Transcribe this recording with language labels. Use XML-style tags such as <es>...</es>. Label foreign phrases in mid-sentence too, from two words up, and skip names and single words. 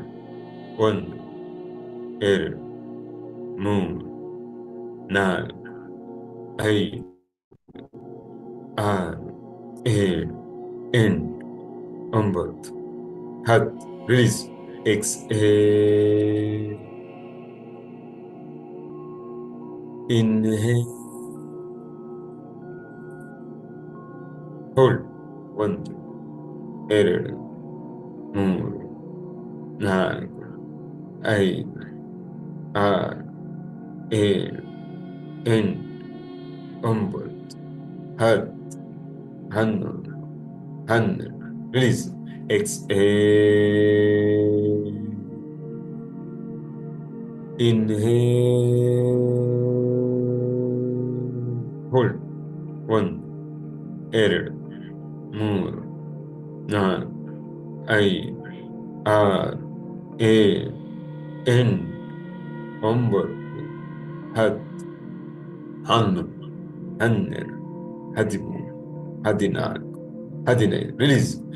<en>1, 2, 3, 4, 5, 6, 7, 8, 9, 10. Release. Exhale. Inhale. Hold. 1, 2,</en> <kn>ಮೂರು, ನಾಲ್ಕು, ಐದು, ಆರು, ಏಳು, ಎಂಟು, ಒಂಬತ್ತು, ಹತ್ತು, 11, 12.</kn> <en>Release. Exhale. Inhale. Hold. 1, 2, 3, 4, 5, 6, 7, 8, 9, 10, 11, 12, 13, 14, 15. Release.</en>